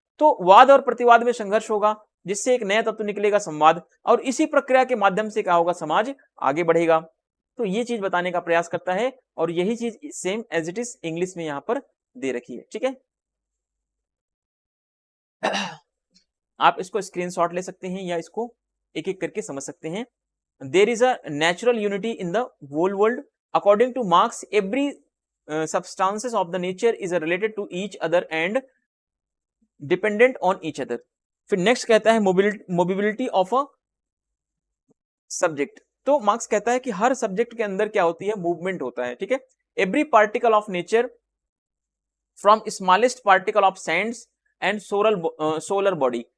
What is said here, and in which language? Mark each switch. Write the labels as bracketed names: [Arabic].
[Hindi] तो वाद और प्रतिवाद में संघर्ष होगा, जिससे एक नया तत्व निकलेगा, संवाद, और इसी प्रक्रिया के माध्यम से क्या होगा, समाज आगे बढ़ेगा। तो ये चीज बताने का प्रयास करता है, और यही चीज same as it is English में यहां पर दे रखी है। ठीक है, आप इसको स्क्रीनशॉट ले सकते हैं या इसको एक एक करके समझ सकते हैं। [English] There is a natural unity in the whole world according to Marx, every substances of the nature is related to each other and dependent on each other। [Hindi] फिर नेक्स्ट कहता है मोबिलिटी ऑफ अ सब्जेक्ट। तो marks कहता है कि हर subject के अंदर क्या होती है, मूवमेंट होता है। [English] ठीक है, every particle of nature from smallest particle of sands and solar body.